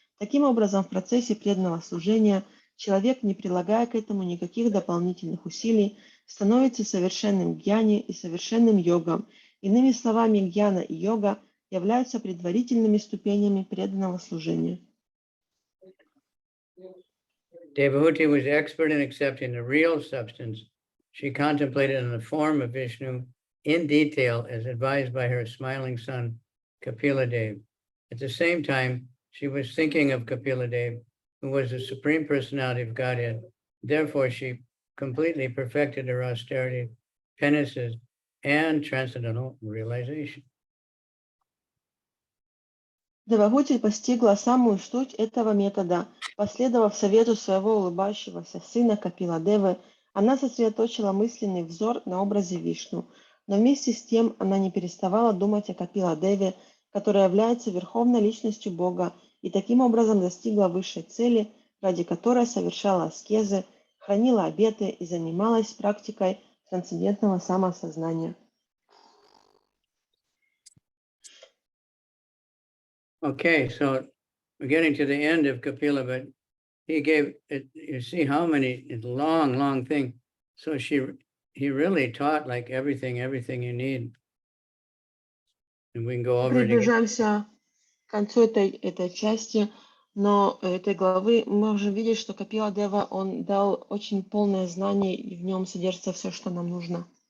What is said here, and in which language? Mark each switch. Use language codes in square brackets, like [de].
[ru] Таким образом, в процессе преданного служения человек, не прилагая к этому никаких дополнительных усилий, становится совершенным гьяни и совершенным йогом. Иными словами, гьяна и йога являются предварительными ступенями преданного служения. [en] Devahuti was expert in accepting the real substance. She contemplated on the form of Vishnu in detail as advised by her smiling son, Kapila Dev. At the same time, she was thinking of Kapila Dev, who was the Supreme Personality of Godhead. Therefore, she completely perfected her austerity, penances, and transcendental realization. [ru] Девахути постигла самую суть этого метода. Последовав совету своего улыбающегося сына Капила Девы, она сосредоточила мысленный взор на образе Вишну. Но вместе с тем она не переставала думать о Капила Деве, которая является Верховной Личностью Бога, и таким образом достигла высшей цели, ради которой совершала аскезы, хранила обеты и занималась практикой трансцендентного самоосознания. [en] Okay, so we're getting to the end of Kapila, but he gave it, you see how many, it's a long thing. So he really taught like everything you need. And we can go over it again. [ru] Приближаемся к концу этой части. Но этой главы мы можем видеть, что Капила Дева, он дал очень полное знание, и в нем содержится все, что нам нужно.